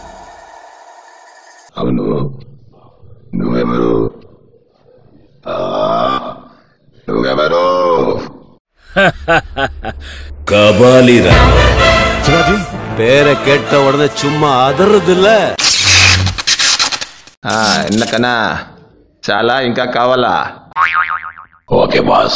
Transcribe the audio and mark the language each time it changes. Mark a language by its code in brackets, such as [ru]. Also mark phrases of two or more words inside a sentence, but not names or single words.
[te] అవును, నువ్వెవరు? [ta] கபாலிரா சிவாஜி பேரை கேட்ட உடனே சும்மா அதறதில்ல. [te] ఎందుకన్నా చాలా ఇంకా కావాలా? [en] okay boss.